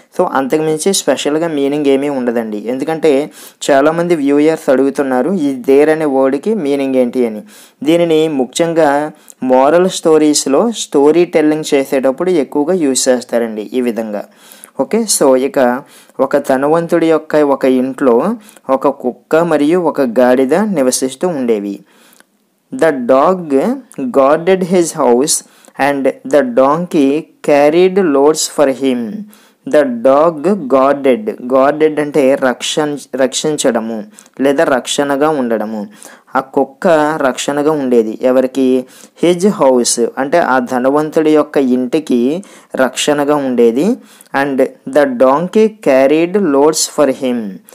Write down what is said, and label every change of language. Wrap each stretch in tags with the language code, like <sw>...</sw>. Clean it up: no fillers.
<te>So అంతకుమించి స్పెషల్గా meaning ఏమీ ఉండదండి. ఎందుకంటే చాలామంది వ్యూయర్స్ అడుగుతున్నారు ఈ దేర్ అనే వర్డ్కి మీనింగ్ ఏంటి అని. దీనిని ముఖ్యంగా మోరల్ స్టోరీస్లో స్టోరీ టెల్లింగ్ చేసేటప్పుడు ఎక్కువగా యూజ్ చేస్తారండి ఈ విధంగా. ఓకే, సో ఇక ఒక ధనవంతుడి యొక్క ఒక ఇంట్లో ఒక కుక్క మరియు ఒక గాడిద నివసిస్తూ ఉండేవి.</te> <en>The dog guarded his house and the donkey carried loads for him. The dog guarded</en> <te>అంటే రక్షించడము లేదా రక్షణగా ఉండడము. ఆ కుక్క రక్షణగా ఉండేది ఎవరికి?</te> <en>his house</en> <te>అంటే ఆ ధనవంతుడి యొక్క ఇంటికి రక్షణగా ఉండేది.</te> <en>And the donkey carried loads for him.</en>